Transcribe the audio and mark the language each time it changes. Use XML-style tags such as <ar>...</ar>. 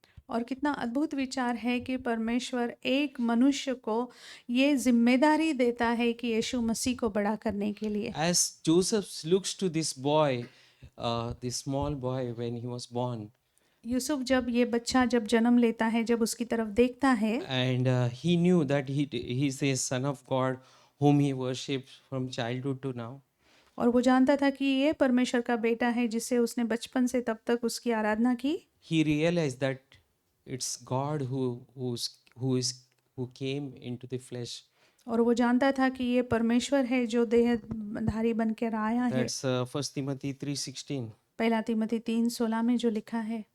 <hi>और कितना अद्भुत विचार है कि परमेश्वर एक मनुष्य को ये जिम्मेदारी देता है कि यीशु मसीह को बड़ा करने के लिए।</hi> <en>As Joseph looks to this boy, this small boy when he was born,</en> <hi>Yusuf जब ये बच्चा जब जन्म लेता है, जब उसकी तरफ देखता है,</hi> <en>and he knew that he's a son of God whom he worshipped from childhood to now.</en> <hi>और वो जानता था कि ये परमेश्वर का बेटा है जिसे उसने बचपन से तब तक उसकी आराधना की।</hi> <en>He realized that it's God who came into the flesh.</en> <hi>और वो जानता था कि ये परमेश्वर है जो देहधारी बन कर आया है।</hi> <en>That's 1 Timothy 3:16.</en> <hi>पहला तिमोथी 3:16 में जो लिखा है।</hi>